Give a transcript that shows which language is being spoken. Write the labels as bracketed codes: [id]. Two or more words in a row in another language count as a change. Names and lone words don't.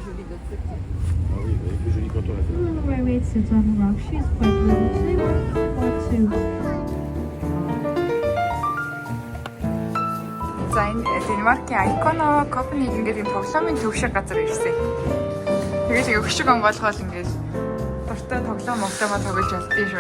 [en] The Little Mermaid sits on the rock. She's quite little. They want to. [mn] За энэ Денмаркийн Айконо Копенгаген гэдэг тоглоомын төв шиг газар ирсэн. Тэгээд өгшиг онгойлгоол ингээд дуртай тоглоом тоглож ялдсан шүү.